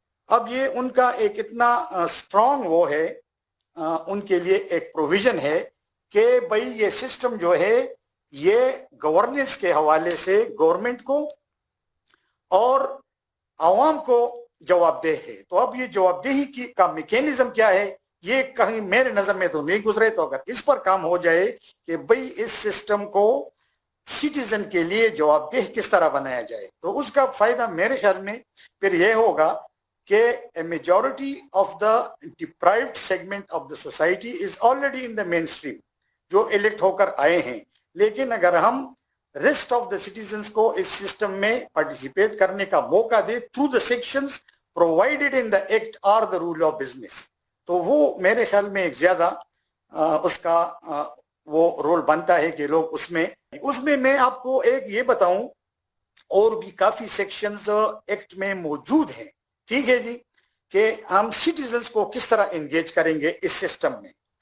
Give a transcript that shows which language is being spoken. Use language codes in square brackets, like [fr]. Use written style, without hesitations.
[ur] اب یہ ان کا ایک اتنا اسٹرانگ وہ ہے, ان کے لیے ایک پروویژن ہے کہ بھائی یہ سسٹم جو ہے یہ گورننس کے حوالے سے گورنمنٹ کو اور عوام کو جواب دہ ہے. تو اب یہ جواب دہی کی کا میکینزم کیا ہے یہ کہیں میرے نظر میں تو نہیں گزرے. تو اگر اس پر کام ہو جائے کہ بھئی اس سسٹم کو سٹیزن کے لیے جواب دہ کس طرح بنایا جائے, تو اس کا فائدہ میرے خیال میں پھر یہ ہوگا [en] کہ a majority of the deprived segment of the society is already in the mainstream [ur] جو الیکٹ ہو کر آئے ہیں. لیکن اگر ہم ریسٹ آف دا سٹیزنس کو اس سسٹم میں پارٹیسپیٹ کرنے کا موقع دے through the sections provided in the act are the role of business, تو وہ میرے خیال میں ایک زیادہ اس کا وہ رول بنتا ہے کہ لوگ اس میں میں آپ کو ایک یہ بتاؤں, اور بھی کافی سیکشنز ایکٹ میں موجود ہیں, ٹھیک ہے جی, کہ ہم سٹیزنز کو کس طرح انگیج کریں گے اس سسٹم میں.